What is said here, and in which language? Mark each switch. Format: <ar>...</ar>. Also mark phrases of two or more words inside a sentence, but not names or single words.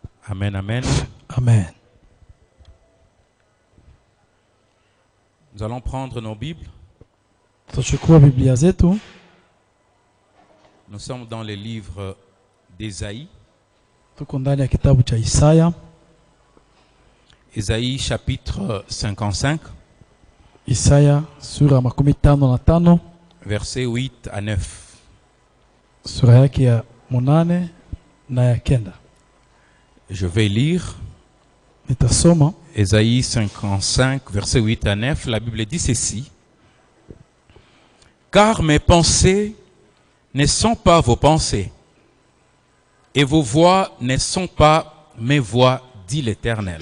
<fr>Amen, amen.</fr> <sw>Amen.</sw> <fr>Nous allons prendre nos Bibles.</fr> <sw>Tutachukua Biblia zetu.</sw> <fr>Nous sommes dans le livre d'Ésaïe.</fr> <sw>Tuko ndani ya kitabu cha Isaya.</sw> <fr>Ésaïe chapitre 55.</fr> <sw>Isaya sura 55</sw> <fr>versets 8 à 9.</fr> <sw>Sura yake ya 8 na ya 9.</sw> <fr>Je vais lire.</fr> <sw>Nitasoma</sw> <fr>Ésaïe 55 versets 8 à 9. La Bible dit ceci: Car mes pensées ne sont pas vos pensées, et vos voix ne sont pas mes voix, dit l'Éternel.</fr>